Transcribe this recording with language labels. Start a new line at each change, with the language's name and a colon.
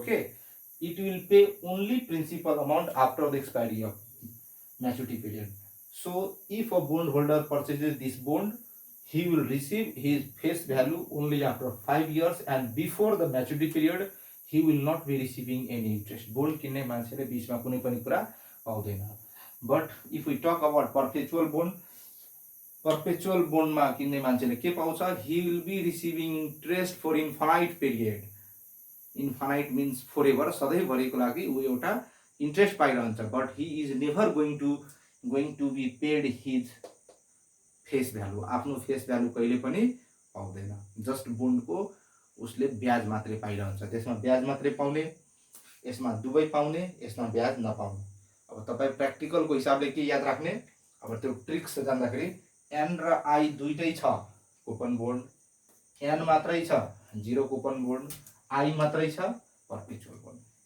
English: Okay, it will pay only principal amount after the expiry of maturity period. So if a bond holder purchases this bond, he will receive his face value only after 5 years, and before the maturity period he will not be receiving any interest.
Nepali: Bond किन्ने मान्छेले बीचमा कुनै पनि कुरा पाउँदैन।
English: But if we talk about perpetual bond
Nepali: मा किन्ने मान्छेले के पाउँछ,
English: he will be receiving interest for infinite period. Infinite means forever,
Nepali: सधैँभरिको लागि ऊ एउटा interest पाइरहन्छ,
English: but he is never going to be paid his face value.
Nepali: आफ्नो फेस भ्यालु कहिले पनि पाउँदैन। जस्ट बोन्डको उसले ब्याज मात्रै पाइरहन्छ। त्यसमा ब्याज मात्रै पाउने, यसमा दुवै पाउने, यसमा ब्याज नपाउने। अब तपाईं प्र्याक्टिकलको हिसाबले के याद राख्ने, अब त्यो ट्रिक्स जान्दाखेरि एन र आई दुईटै छ कुपन बोन्ड, एन मात्रै छ जीरो कुपन बोन्ड, आई मात्रै छ पर्पेचुअल बोन्ड।